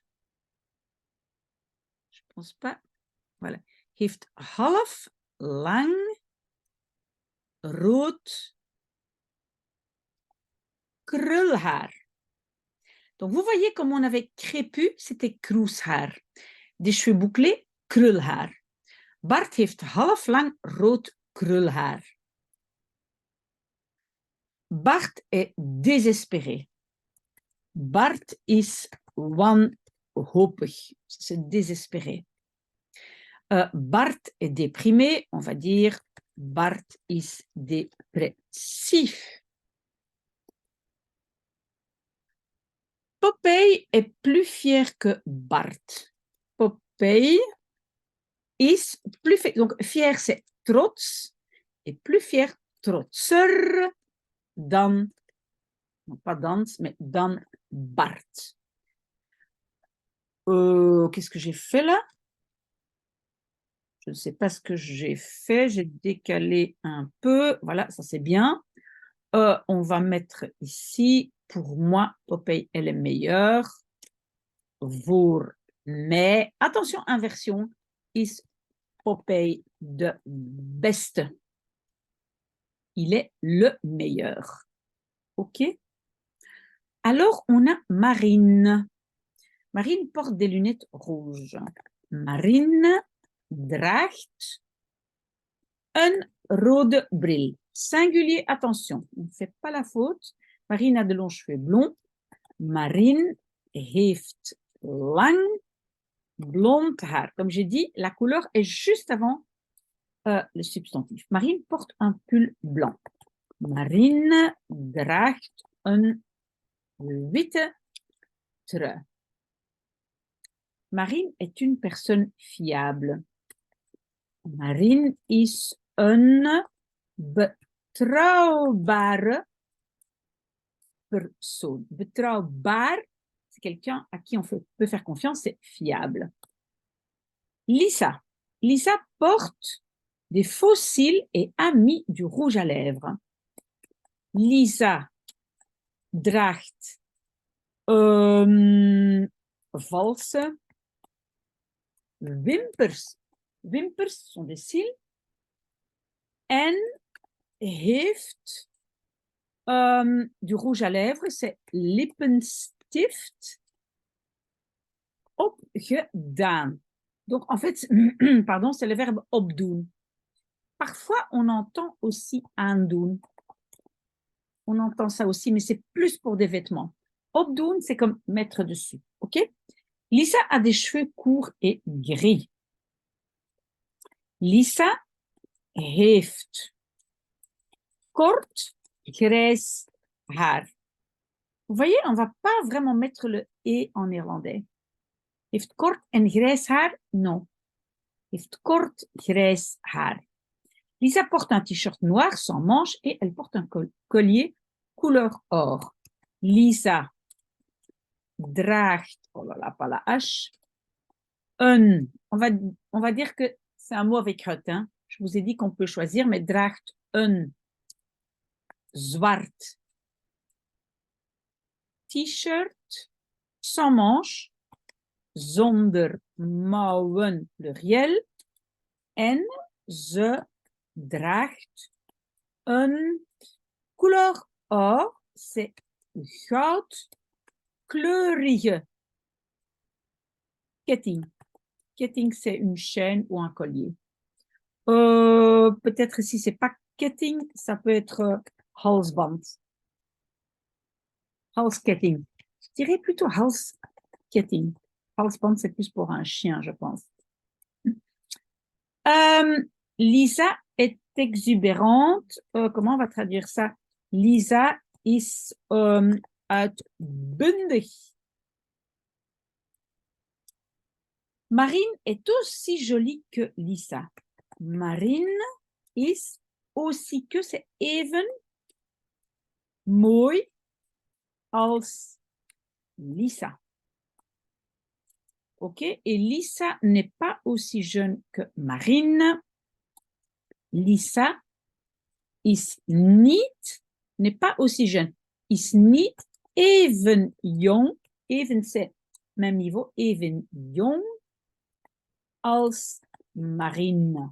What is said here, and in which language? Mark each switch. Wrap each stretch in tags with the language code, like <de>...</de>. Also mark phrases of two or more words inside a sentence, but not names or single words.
<fr>Je pense pas. Voilà.</fr> <nl>Heeft half lang rood krulhaar.</nl> <fr>Donc vous voyez comme on avait crépu, c'était kroeshaar. Des cheveux bouclés, krulhaar.</fr> <nl>Bart heeft half lang rood krulhaar.</nl> <fr>Bart est désespéré.</fr> <nl>Bart is wanhopig.</nl> <fr>C'est désespéré. Bart est déprimé. On va dire Bart is dépressif. Popeye est plus fier que Bart. Popeye is plus fier. Donc, fier, c'est trots. Et plus fier,</fr> <nl>trotser dan,</nl> <fr>non pas dans, mais dan Bart. Qu'est-ce que j'ai fait là? Je ne sais pas ce que j'ai fait. J'ai décalé un peu. Voilà, ça c'est bien. On va mettre ici, pour moi, Popeye est le meilleur.</fr> <nl>Voor mij,</nl> <fr>attention, inversion,</fr> <nl>is Popeye de beste.</nl> <fr>Il est le meilleur. OK? Alors, on a Marine. Marine porte des lunettes rouges.</fr> <nl>Marine draagt een rode bril.</nl> <fr>Singulier, attention, on ne fait pas la faute. Marine a de longs cheveux blonds.</fr> <nl>Marine heeft lang blond haar.</nl> <fr>Comme j'ai dit, la couleur est juste avant le substantif. Marine porte un pull blanc.</fr> <nl>Marine draagt een witte trui.</nl> <fr>Marine est une personne fiable.</fr> <nl>Marine is een betrouwbare persoon.</nl> <fr>Betrouwbaar, c'est quelqu'un à qui on peut faire confiance, c'est fiable. Lisa. Lisa porte des faux cils et a mis du rouge à lèvres.</fr> <nl>Lisa draagt valse wimpers.</nl> <fr>Wimpers sont des cils.</fr> <nl>En heeft</nl> <fr>du rouge à lèvres, c'est</fr> <nl>lippenstift opgedaan.</nl> <fr>Donc, en fait, pardon, c'est le verbe opdoen. Parfois, on entend aussi aandoen. On entend ça aussi, mais c'est plus pour des vêtements. Opdoen, c'est comme mettre dessus. OK? Lisa a des cheveux courts et gris.</fr> <nl>Lisa heeft kort grijs haar.</nl> <fr>Vous voyez, on ne va pas vraiment mettre le « et » en néerlandais.</fr> <nl>Heeft kort en grijs haar? Non. Heeft kort grijs haar.</nl> <fr>Lisa porte un t-shirt noir sans manches et elle porte un collier couleur or. Lisa draagt, oh là là, pas la H, on va dire que c'est un mot avec hut. Hein. Je vous ai dit qu'on peut choisir, mais</fr> <nl>draagt een zwart t-shirt</nl> <fr>sans manches,</fr> <nl>zonder mouwen pluriel, en ze draagt een</nl> <fr>couleur or, c'est</fr> <nl>goudkleurige ketting.</nl> <fr>Ketting, c'est une chaîne ou un collier. Peut-être si c'est pas ketting, ça peut être halsband. Halsketting. Je dirais plutôt halsketting. Halsband, c'est plus pour un chien, je pense. Lisa est exubérante. Comment on va traduire ça?</fr> <nl>Lisa is uitbundig.</nl> <fr>Marine est aussi jolie que Lisa.</fr> <nl>Marine is</nl> <fr>aussi que, c'est</fr> <nl>even mooi als Lisa.</nl> <fr>OK? Et Lisa n'est pas aussi jeune que Marine.</fr> <nl>Lisa is niet,</nl> <fr>n'est pas aussi jeune.</fr> <nl>Is niet even jong. Even,</nl> <fr>c'est même niveau.</fr> <nl>Even jong als Marine.</nl>